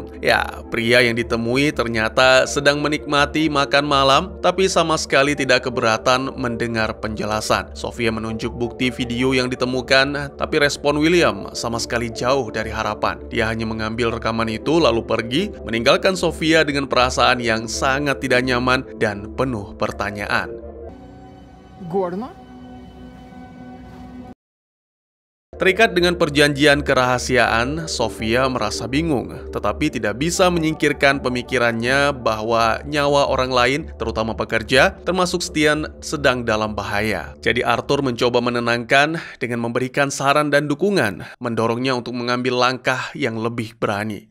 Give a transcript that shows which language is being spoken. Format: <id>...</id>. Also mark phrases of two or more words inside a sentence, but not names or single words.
<id>Ya, pria yang ditemui ternyata sedang menikmati makan malam, tapi sama sekali tidak keberatan mendengar penjelasan. Sofia menunjuk bukti video yang ditemukan, tapi respon William sama sekali jauh dari harapan. Dia hanya mengambil rekaman itu lalu pergi, meninggalkan Sofia dengan perasaan yang sangat tidak nyaman dan penuh pertanyaan.</id> <no>Går det nå?</no> <id>Terikat dengan perjanjian kerahasiaan, Sofia merasa bingung, tetapi tidak bisa menyingkirkan pemikirannya bahwa nyawa orang lain, terutama pekerja, termasuk Stian, sedang dalam bahaya. Jadi Arthur mencoba menenangkan dengan memberikan saran dan dukungan, mendorongnya untuk mengambil langkah yang lebih berani.</id>